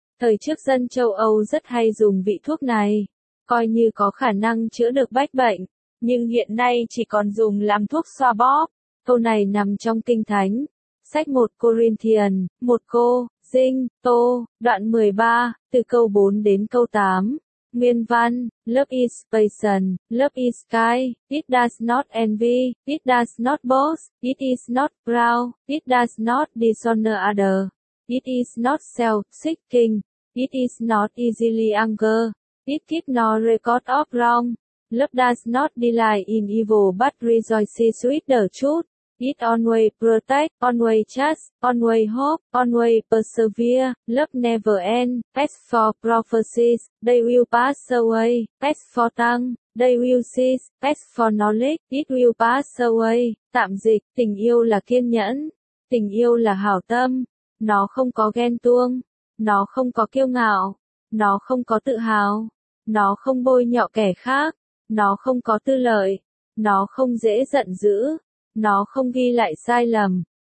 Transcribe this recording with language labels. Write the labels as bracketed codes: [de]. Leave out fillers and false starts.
[vi] Thời trước dân châu Âu rất hay dùng vị thuốc này, coi như có khả năng chữa được bách bệnh, nhưng hiện nay chỉ còn dùng làm thuốc xoa bóp. Câu này nằm trong Kinh Thánh, sách 1 Corinthian, 1 Cô, Dinh, Tô, đoạn 13, từ câu 4 đến câu 8. Nguyên văn, [en] love is patient, love is kind, it does not envy, it does not boast, it is not proud, it does not dishonor other. It is not self-seeking. It is not easily angered. It keeps no record of wrong. Love does not delight in evil but rejoices with the truth. It always protects, always trusts, always hopes, always perseveres. Love never ends. As for prophecies, they will pass away. As for tongues, they will cease. As for knowledge, it will pass away. [vi] Tạm dịch, tình yêu là kiên nhẫn. Tình yêu là hảo tâm. Nó không có ghen tuông, nó không có kiêu ngạo, nó không có tự hào, nó không bôi nhọ kẻ khác, nó không có tư lợi, nó không dễ giận dữ, nó không ghi lại sai lầm.